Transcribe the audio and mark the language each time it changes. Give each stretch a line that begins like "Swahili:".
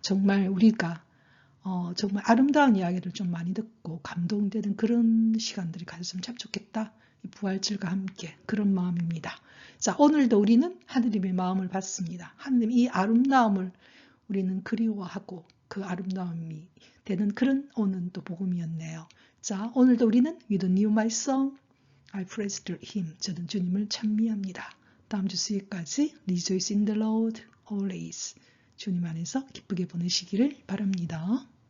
Korean: 정말 우리가 정말 아름다운 이야기를 좀 많이 듣고 감동되는 그런 시간들이 가졌으면 참 좋겠다. 이 부활절과 함께 그런 마음입니다. 자, 오늘도 우리는 하느님의 마음을 받습니다. 하느님 이 아름다움을 우리는 그리워하고 그 아름다움이 되는 그런 오늘 또 복음이었네요. 자, 오늘도 우리는
English: With a new my song, I praise him.
Korean: 저는 주님을 찬미합니다. 다음 주 수요일까지
English: Rejoice in the Lord always.
Korean: 주님 안에서 기쁘게 보내시기를 바랍니다.